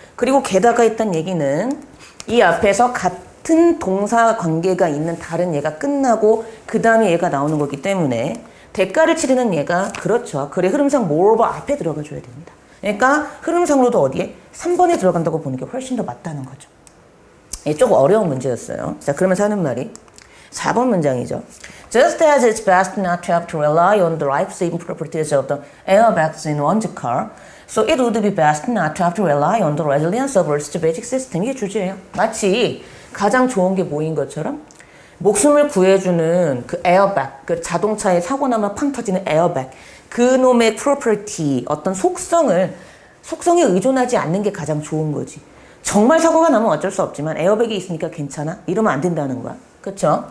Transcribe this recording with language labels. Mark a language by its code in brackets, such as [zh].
[ko] 그리고 게다가 있다는 얘기는 이 앞에서 같은 동사 관계가 있는 다른 얘가 끝나고 그 다음에 얘가 나오는 거기 때문에 대가를 치르는 얘가 그렇죠. 그래 흐름상 moreover 앞에 들어가 줘야 됩니다. 그러니까 흐름상으로도 어디에? 3번에 들어간다고 보는 게 훨씬 더 맞다는 거죠. 조금 어려운 문제였어요. 자 그러면서 하는 말이 4번 문장이죠. [en] Just as it's best not to have to rely on the life-saving properties of the airbags in one's car, so it would be best not to have to rely on the resilience of Earth's basic system. [ko] 이게 주제예요. 마치 가장 좋은 게 뭐인 것처럼 목숨을 구해주는 그 에어백, 그 자동차에 사고 나면 팡 터지는 에어백, 그 놈의 프로퍼티, 어떤 속성에 의존하지 않는 게 가장 좋은 거지. 정말 사고가 나면 어쩔 수 없지만 에어백이 있으니까 괜찮아? 이러면 안 된다는 거야. 그렇죠?